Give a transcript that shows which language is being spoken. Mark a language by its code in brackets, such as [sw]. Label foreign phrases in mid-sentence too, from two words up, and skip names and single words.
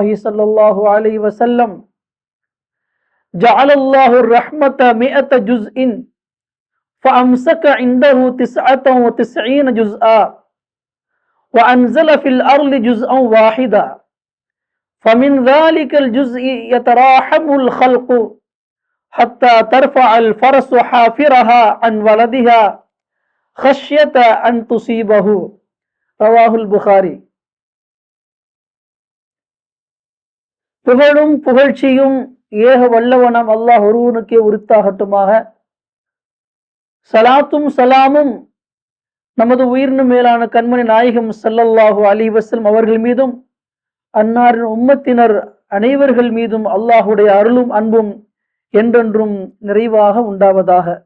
[ar] صلى الله عليه وسلم: جعل الله الرحمة 100 جزء فأمسك عنده 99 جزءا وأنزل في الأرض جزءا واحدا فمن ذلك الجزء يتراحم الخلق حتى ترفع الفرس حافرها عن ولدها خشية أن تصيبه. رواه البخاري. [ta] புகழும் புகழ்ச்சியும் ஏக வல்லவனம் அல்லாஹ் ஒருவனுக்கே உரித்தாகட்டுமாக. சலாத்தும் சலாமும் நமது உயிரினும் மேலான கண்மணி நாயகம் [ar] صلى الله عليه وسلم [ta] அவர்கள் மீதும் அன்னாரின் உம்மத்தினர் அனைவர்கள் மீதும் அல்லாஹுடைய அருளும் அன்பும் என்றென்றும் நிறைவாக உண்டாவதாக.